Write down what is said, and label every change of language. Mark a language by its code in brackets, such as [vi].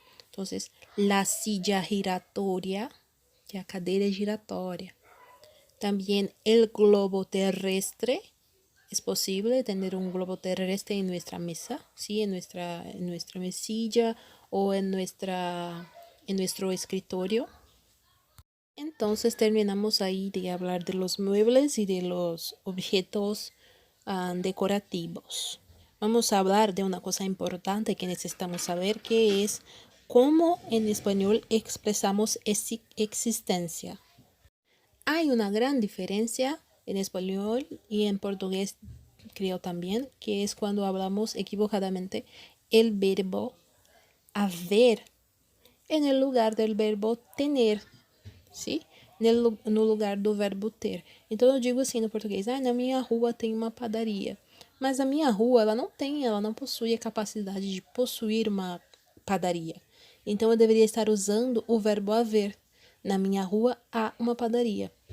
[pt] Então, la silla giratoria, que é a cadeira giratória. Também el globo terrestre. [es] Es posible tener un globo terrestre en nuestra mesa, ¿sí? En nuestra mesilla o en nuestro escritorio. Entonces terminamos ahí de hablar de los muebles y de los objetos decorativos. Vamos a hablar de una cosa importante que necesitamos saber, que es cómo en español expresamos existencia. Hay una gran diferencia en español y en portugués, creo también, que es cuando hablamos equivocadamente el verbo haver en el lugar del verbo tener, ¿sí? [pt] No lugar do verbo ter. Então eu digo assim no português: na minha rua tem uma padaria. Mas a minha rua, ela não possui a capacidade de possuir uma padaria. Então eu deveria estar usando o verbo haver. Na minha rua há uma padaria.